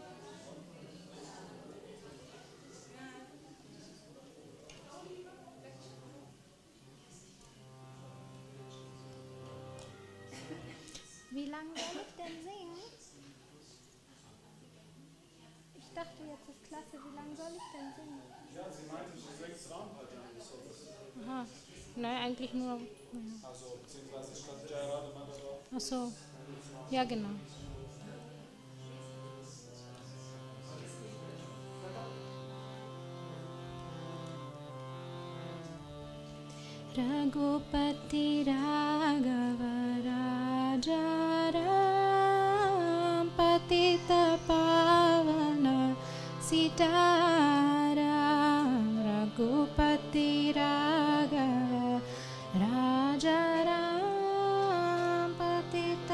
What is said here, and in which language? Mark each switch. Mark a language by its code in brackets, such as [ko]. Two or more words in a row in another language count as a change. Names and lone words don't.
[de] Wie lange soll ich denn singen? Ich dachte, jetzt ist klasse. Wie lange soll ich denn singen? Ja, sie meinte, sie singt Ram halt dann. Aha. Nein, eigentlich nur. Also, beziehungsweise statt Jairada Mandara. Ach so. Ja, genau. [hi] रघुपति राघव राजा राम पतित पावन सीताराम रघुपति राघव राजा राम पतित